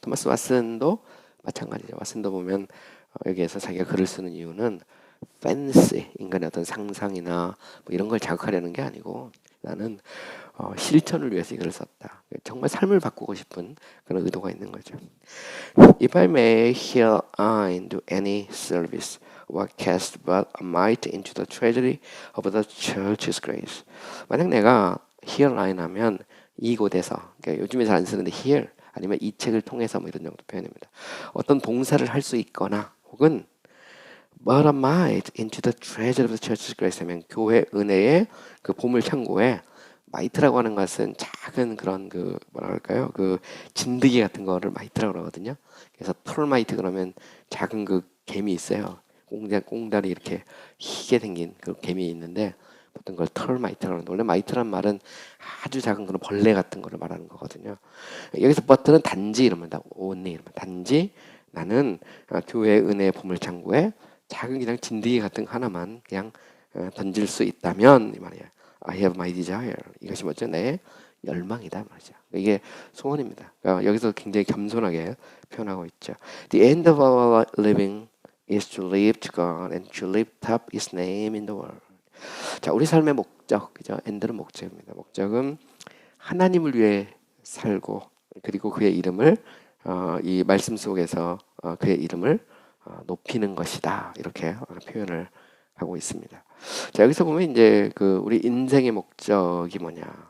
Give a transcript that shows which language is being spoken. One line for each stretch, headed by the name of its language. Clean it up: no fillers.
Korean: 토마스 왓슨도 마찬가지죠. 왓슨도 보면 여기에서 자기가 글을 쓰는 이유는 팬시, 인간의 어떤 상상이나 뭐 이런 걸 자극하려는 게 아니고 나는 실천을 위해서 이걸 썼다. 정말 삶을 바꾸고 싶은 그런 의도가 있는 거죠.
English: If I may herein do any service, what cast but a mite into the treasury of the church's grace.
Korean: 만약 내가 herein 하면 이곳에서, 그러니까 요즘에 잘 안 쓰는데 here 아니면 이 책을 통해서 뭐 이런 정도 표현입니다. 어떤 봉사를 할 수 있거나 혹은
English: but a mite into the treasure of the church's grace
Korean: 하면 교회 은혜의 그 보물 창고에 마이트라고 하는 것은 작은 그런 그 뭐라 그럴까요? 그 진드기 같은 거를 마이트라고 그러거든요. 그래서 털마이트 그러면 작은 그 개미 있어요. 꽁다리 이렇게 희게 생긴 그 개미 있는데 보통 그걸 털마이트라고 하는데 원래 마이트란 말은 아주 작은 그런 벌레 같은 거를 말하는 거거든요. 여기서 버트는 단지 이러면 only 이러면 단지 나는 교회 은혜의 보물창고에 작은 그냥 진드기 같은 거 하나만 그냥 던질 수 있다면 이 말이야.
English: I have my desire.
Korean: 이것이 뭐죠? 내 열망이다 말이죠. 이게 소원입니다. 그러니까 여기서 굉장히 겸손하게 표현하고 있죠.
English: The end of our living is to live to God and to lift up His name in the world.
Korean: 자, 우리 삶의 목적, 그죠? end는 목적입니다. 목적은 하나님을 위해 살고 그리고 그의 이름을 이 말씀 속에서 그의 이름을 높이는 것이다. 이렇게 표현을 하고 있습니다. 자, 여기서 보면 이제 그 우리 인생의 목적이 뭐냐?